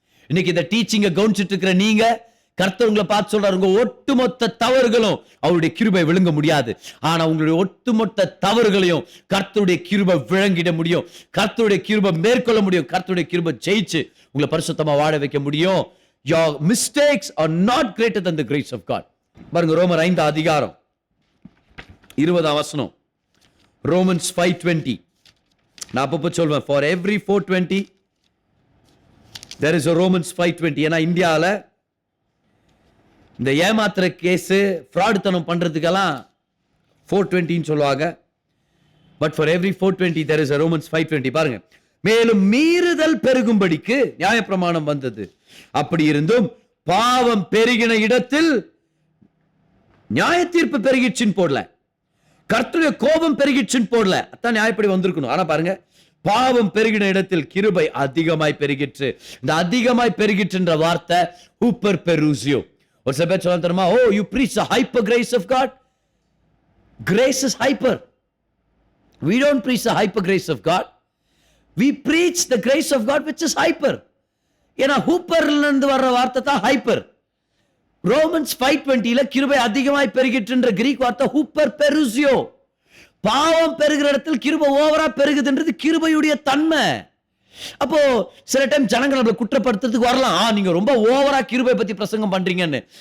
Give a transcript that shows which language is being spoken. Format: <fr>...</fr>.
<ta>இன்னைக்கு இந்த டீச்சிங்கை கவனிச்சுட்டு இருக்கிற நீங்க, கர்த்தர் உங்களை பார்த்து சொல்றாரு, உங்க ஒட்டுமொத்த தவறுகளும் அவருடைய கிருபை விழுங்க முடியாது. ஆனா உங்களுடைய ஒட்டுமொத்த தவறுகளையும் கர்த்தருடைய கிருபை விளங்கிட முடியும். கர்த்தருடைய கிருபை மேற்கொள்ள முடியும். கர்த்தருடைய கிருபை ஜெயிச்சு உங்களை பரிசுத்தமா வாழ வைக்க முடியும்.</ta> <en>Your mistakes are not greater than the grace of God.</en> <ta>பாருங்க, ரோமர் 5 அதிகாரம் 20 வசனம்.</ta> <en>Romans 5:20.</en> <ta>நான் அப்பப்போ சொல்வேன்,</ta> <en>for every 420 there is a Romans 5:20.</en> <ta>ஏன்னா இந்தியாவில் இந்த ஏமாத்துற கேஸ், ஃப்ராடுத்தனம் பண்றதுக்கெல்லாம் 420 சொல்லுவாங்க.</ta> <en>But for every 420 there is a Romans 5:20.</en> <ta>பாருங்க, மேலும் மீறுதல் பெருகும்படிக்கு நியாயப்பிரமாணம் வந்தது, அப்படி இருந்தும் பாவம் பெருகின இடத்தில் நியாய தீர்ப்பு பெருகிச்சுன்னு போடல, கர்த்தருடைய கோபம் பெருகிச்சுன்னு போடல. அதான் நியாயப்படி வந்திருக்கணும். ஆனா பாருங்க, பாவம் பெருகின இடத்தில் கிருபை அதிகமாய் பெருகிற்று. இந்த அதிகமாய் பெருகிற்றுன்ற வார்த்தை ஹூப்பர் பெருசியோ. ஒரு சில பேர் சொல்ல தெரியுமா,</ta> <en>Oh you preach the hyper grace of God. Grace is hyper. We don't preach the hyper grace of God. We preach the grace of God which is hyper.</en> <ta>ஏன்னா ஹூப்பர்ல இருந்து வர்ற வார்த்தை தான் ஹைப்பர். ரோமன்ஸ் 5:20 கிருபை அதிகமாய் பெருகிற்றுன்ற கிரீக் வார்த்தை ஹூப்பர் பெருசியோ. பாவம் பெருகிற இடத்தில் கிருபை ஓவரா பெருகுதுன்றது கிருபையுடைய தன்மை. அப்போ சில டைம் ஜனங்கள் நம்மளை குற்றப்படுத்துறதுக்கு வரலாம், நீங்க ரொம்ப ஓவரா கிருபை பத்தி பிரசங்கம் பண்றீங்கன்னு.</ta>